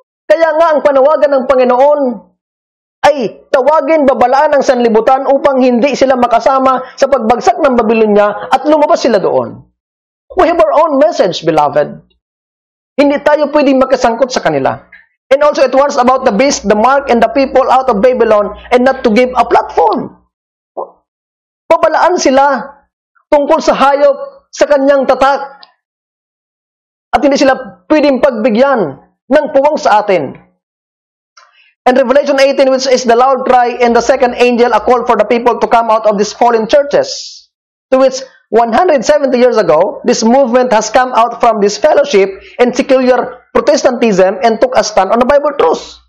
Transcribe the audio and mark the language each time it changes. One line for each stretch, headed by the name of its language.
Filipino: Kaya nga ang panawagan ng Panginoon ay tawagin, babalaan ang sanlibutan upang hindi sila makasama sa pagbagsak ng Babylonia at lumabas sila doon.
English: We have our own message, beloved.
Filipino: Hindi tayo pwedeng makasangkot sa kanila.
English: And also it warns about the beast, the mark, and the people out of Babylon and not to give a platform.
Filipino: Babalaan sila tungkol sa hayop, sa kanyang tatak. At hindi sila pwedeng pagbigyan ng puwang sa atin.
English: And Revelation 18, which is the loud cry in the second angel, a call for the people to come out of these fallen churches, to which 170 years ago, this movement has come out from this fellowship in secular Protestantism and took a stand on the Bible truth.